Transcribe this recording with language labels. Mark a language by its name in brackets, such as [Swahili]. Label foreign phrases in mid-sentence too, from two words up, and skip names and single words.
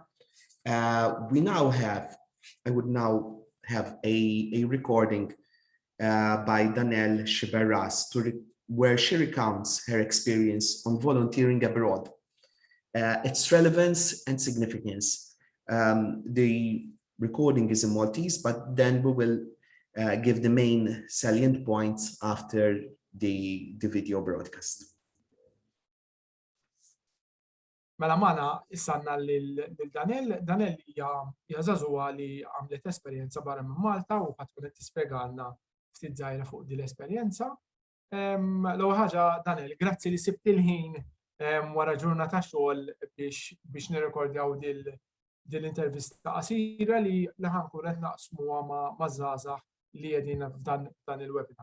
[English] I would now have a recording by Danelle Sciberras where she recounts her experience on volunteering abroad, its relevance and significance. The recording is in Maltese, but then we will give the main salient points after the video broadcast. [Maltese] Mela Mana issanna lil Danelle hija żagħżugħa li għamlet esperjenza barra minn Malta u ħadd tkun qed tispjegalna ftit żgħira fuq din l-esperjenza. L-ewwel ħaġa Danelle, grazzi li sibt il-ħin wara ġurnata xogħol biex nirrekordjaw din l-intervista qasira li ħankun qed naqsmuha ma' żgħażagħ li qegħdin f'dan il-webinar.